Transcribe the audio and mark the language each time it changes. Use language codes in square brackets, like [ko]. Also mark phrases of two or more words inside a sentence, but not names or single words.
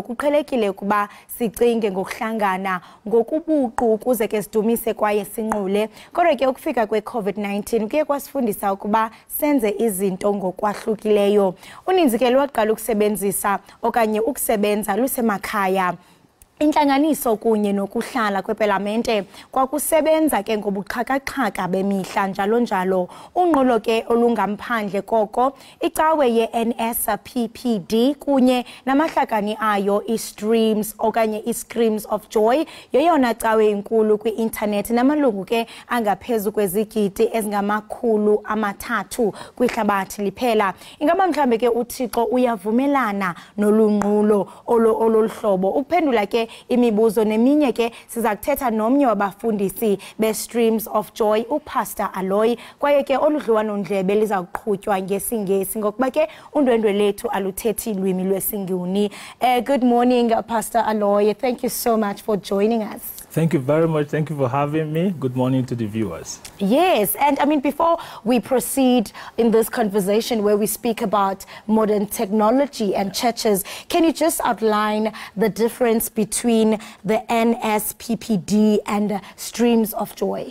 [xh] kuqhelekile kuba sicinge ngokuhlangana ngokubuqu ukuze ke sidumise kwaye sinqule kodwa ke ukufika kwe-COVID-19 kuye kwasifundisa ukuba senze izinto ngokwahlukileyo uninzi ke lwaqala ukusebenzisa okanye ukusebenza lusemakhaya intlanganiso kunye nokuhlala kwepalamente kwakusebenza ke ngobuxhaka-xhaka bemihla njalo njalo unqulo ke olungamphandle koko icawe ye-NSPPD kunye namahlakani ayo i-streams okanye i-screams of joy yeyona cawe inkulu kwi-internet namalungu ke angaphezu kwezigidi ezingama-300 kwihlabathi liphela ingaba mhlambe ke uThixo uyavumelana nolunqulo ololuhlobo ukuphendula ke imibuzo neminye ke siza kuthetha nomnye wabafundisi be-Streams of Joy uPastor Aloy kwaye ke oludliwanondlebe liza kuqhutywa ngesingesi ngokuba ke undwendwe lethu aluthethi ilwimi lwesinguni. [en] Good morning Pastor Aloy, thank you so much for joining us. Thank you very much. Thank you for having me. Good morning to the viewers. Yes, and I mean, before we proceed in this conversation where we speak about modern technology and churches, can you just outline the difference between the NSPPD and Streams of Joy?